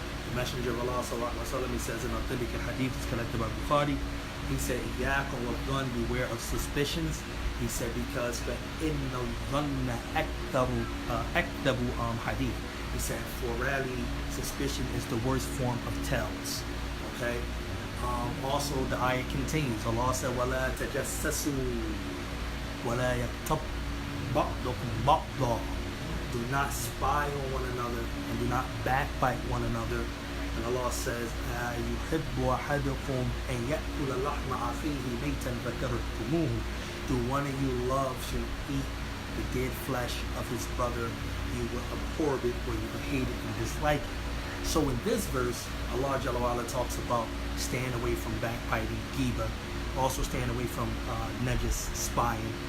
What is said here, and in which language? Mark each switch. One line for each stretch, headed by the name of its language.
English: The Messenger of Allah sallallahu alaihi wasallam, he says in authentic hadith, it's collected by Bukhari, he said,
Arabic: "Iyyakum wal-dhann,
English: beware of suspicions." He said, because
Arabic: فَإِنَّ الظَّنَّ أَكْذَبُ
English: hadith. He said, for rarely suspicion is the worst form of tells. Okay. Also, the ayah continues. Allah said,
Arabic: وَلَا تَجَسَّسُوا وَلَا يَغْتَبْ بَعْضُكُمْ بَعْضًا.
English: Do not spy on one another and do not backbite one another. And Allah says,
Arabic: أَيُحِبُّ أَحَدُكُمْ أَنْ يَأْكُلَ لَحْمَ أَخِيهِ مَيْتًا فَكَرِهْتُمُوهُ.
English: Do one of you love to eat the dead flesh of his brother? You will abhor it, or you will hate it and dislike it. So in this verse, Allah Jalla wa Ala talks about staying away from backbiting, ghibah, also staying away from najas, spying.